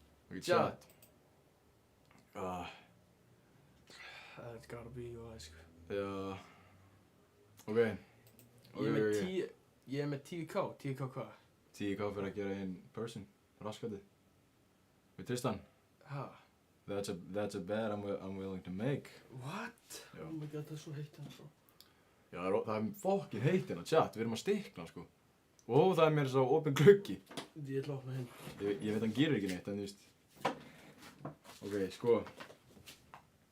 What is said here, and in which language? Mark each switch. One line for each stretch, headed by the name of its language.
English: Ok, chat. That's gotta be why, sko.
Icelandic: Já. Ok. Ég er með 10k. 10k hvað? 10k fyrir að gera
English: in person.
Icelandic: Raskatið. Við Tristan. Ha?
English: That's a bet I'm willing to make. What?
Icelandic: Já. Oh my god, það er svo heitt hérna, sko. Já, það er fokkin heitt hérna, chat. Við erum að stikla, sko. Og það er mér svo opinn gluggi. Ég ætla að opna hinn. Ég veit hann gerir ekki neitt, en þú veist. Ok, sko.